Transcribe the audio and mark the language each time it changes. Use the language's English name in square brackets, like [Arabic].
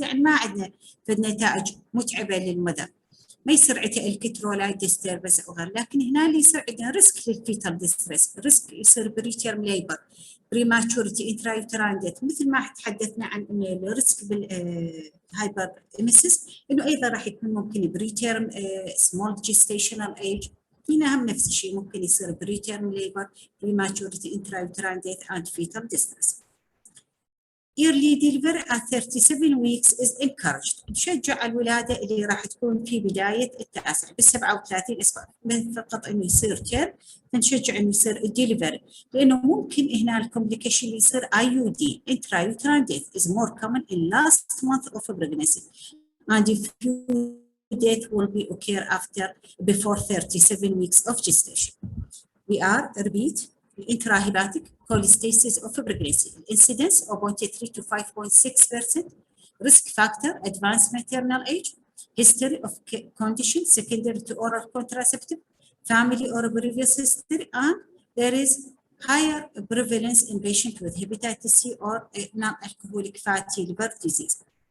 [Arabic] يعني ما عندنا نتائج متعبة للمدى. ما يصير عندها الكترولايت ديستربنس أو غير، لكن هنا اللي يصير عندنا ريسك للفيتال ديستريس، ريسك يصير بريتيرم ليبر، بريماتشورتي، انترايوتراين ديث، مثل ما تحدثنا عن إن الريسك بالهايبر إميسيس إنه أيضا راح يكون ممكن بريتيرم سمول جيستيشنال ايج. هنا هم نفس الشيء ممكن يصير بريتيرم ليبر، بريماتشورتي، انترايوتراين ديث، اند فيتال ديستريس. [English] early delivery at 37 weeks is encouraged. [Arabic] نشجع الولادة اللي راح تكون في بداية التاسع بال37 أسبوع، من فقط إنه يصير تيرم فنشجع إنه يصير الدليفري، لأنه ممكن هنا الكومبليكيشن اللي يصير [English] IUD intrauterine death is more common in last month of pregnancy and few death will be occur before 37 weeks of gestation. We are, repeat, intrahepatic cholestasis of pregnancy. Incidence of 0.3 to 5.6%. Risk factor, advanced maternal age. History of condition secondary to oral contraceptive. Family or previous history. And there is higher prevalence in patients with hepatitis C or non-alcoholic fatty liver disease.